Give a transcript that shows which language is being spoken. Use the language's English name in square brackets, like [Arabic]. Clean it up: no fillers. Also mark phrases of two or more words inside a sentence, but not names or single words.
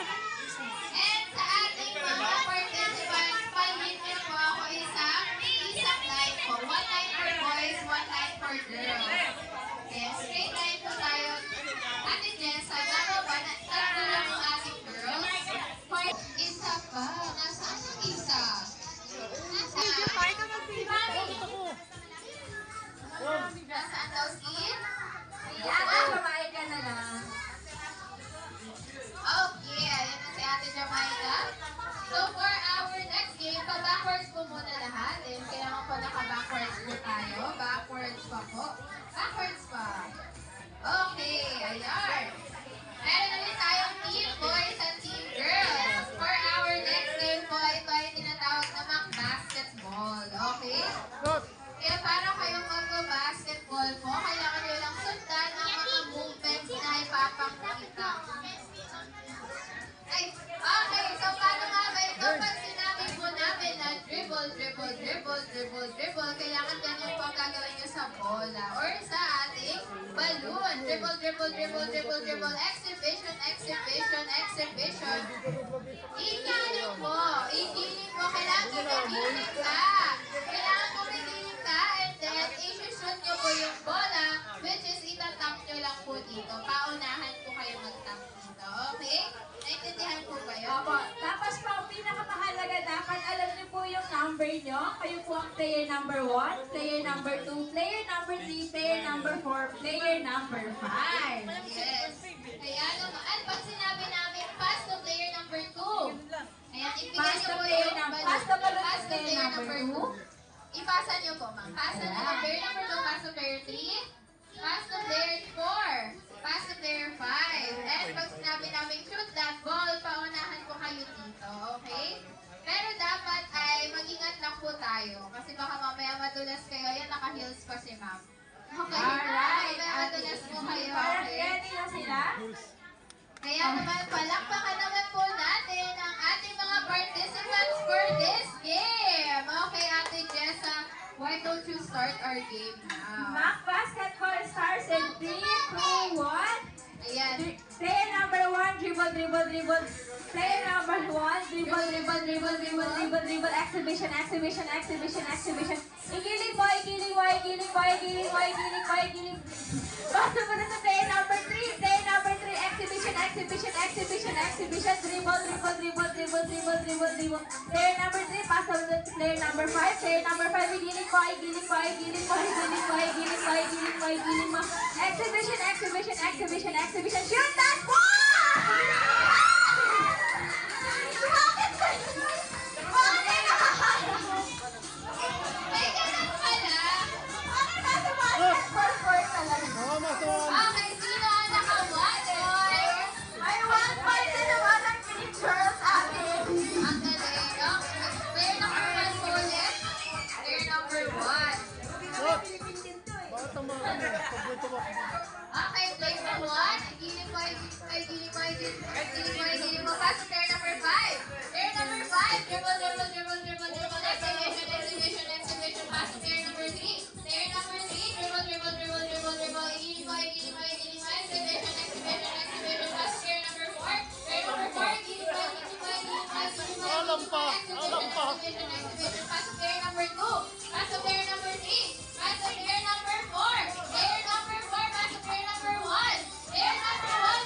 [Filipino] And sa ating mga participants, pag-limit po ako isang line po. [English] 1 line for boys, 1 line for girls. [Filipino] Okay, [English] straight line [Filipino] po tayo. Ate Jessa, tama ba? Tatlo lang ang ating girls. Isa pa. Nasaan ang isa? Nasaan? Nasaan daw si? Ate, babae ka na lang. Okay, ayan na si Ate Jamaica. [English] So for our next game, [Filipino] pa-backwards po muna lahat. And kailangan po naka-backwards po tayo. Backwards pa po. Backwards pa. Okay, ayan. Meron ulit tayong team boys at team girls. [English] For our next game [Filipino] po, ito ay tinatawag namang basketball. Okay? Kaya para kayong mag-basketball po, kailangan nyo lang sundan ang mga movements na ipapakita. Okay, so paano nga ba ito? Pag sinabi po namin na [English] dribble, dribble, dribble, dribble, dribble, [Filipino] kailangan ganyan po ang gagawin nyo sa bola or sa ating balloon. [English] Dribble, dribble, dribble, dribble, dribble, exhibition, exhibition, exhibition. [Filipino] Ikiling po. Ikiling po. Kailangan kumikiling ka. Kailangan kumikiling ka and then i-shoot nyo po yung bola [English] which is [Filipino] itatap nyo lang po dito. Paunahan po kayo mag-tap dito. Okay? Naintindihan po ba yun? Opo. Tapos po, pinakamahalaga, dapat alam niyo po yung number niyo. Kayo po ang [English] player number 1, player number 2, player number 3, player number 4, player number 5. [Filipino] Yes. Kaya naman, at pag sinabi namin, [English] pass to player number 2. [Filipino] Ayan, ibigay [English] Pass [Filipino] niyo [English] to [Filipino] po [English] player [Filipino] yung [English] number- balloon. pass to balloon Pass to to player player number number 2. [Filipino] Ipasa niyo po, ma'am. [English] Pass to [Filipino] Ayan. [English] player number 2, pass to player 3. Pass to player 4. Pass to player 5. [Filipino] And pag sinabi namin, [English] shoot that ball, [Filipino] paunahan po kayo dito. Okay? Pero dapat ay mag-ingat lang po tayo. Kasi baka mamaya madulas kayo. Ayan, naka-heels pa si ma'am. Okay? Alright. Mamaya madulas po kayo. Parang Okay? ready na sila? Kaya naman, palakpakan naman po natin ang ating mga participants [English] for this game. Okay, Ate Jessa, why don't you start our game now? Mac Basketball starts in 3, 2, 1. [Filipino] Ayan. [English] Player number 1, dribble, dribble, dribble. Player number 1, dribble, dribble, dribble, dribble, dribble, dribble. Exhibition, exhibition, exhibition, exhibition. [Filipino] Igiling mo, igiling mo, igiling mo, igiling mo, igiling mo, igiling mo. Basta mo na sa [English] player number 3. Player number 3, exhibition, exhibition, exhibition, exhibition. Dribble, dribble, dribble, dribble, dribble, dribble, dribble. Player number 3, pass on to player number 5. Player number 5, [Filipino] igiling mo, igiling mo, igiling mo, igiling mo, igiling mo, igiling mo, igiling mo. [English] Exhibition, exhibition, exhibition, exhibition. Shoot that ball! [Filipino] Bakit ba? Bakit? May ganun pala. Bakit nasa basketball court talaga? Okay, sino ang naka-1 points? Ay, 1 point na naman ang picture sa akin. Ang galing. [English] Okay, player number 1 [Filipino] po ulit. [English] Player number 1. Okay, player number 1. [Filipino] Igiling mo, igiling mo, igiling mo. [English] Pass to player number 5. Player number 5. Dribble, dribble, dribble, dribble, dribble. Exhibition, exhibition, exhibition. Pass to player number 3. Player number 3. Dribble, dribble, dribble, dribble, dribble. [Filipino] Igiling mo, igiling mo, igiling mo. [English] Exhibition, exhibition, exhibition. Pass to player number 4. Player number 4. Igiling mo, igiling mo, igiling mo, igiling mo. Exhibition, exhibition. Pass to player number 2. Pass to player number 3. Pass to player number 4. Player number 4. Pass to player number 1. Player number 1.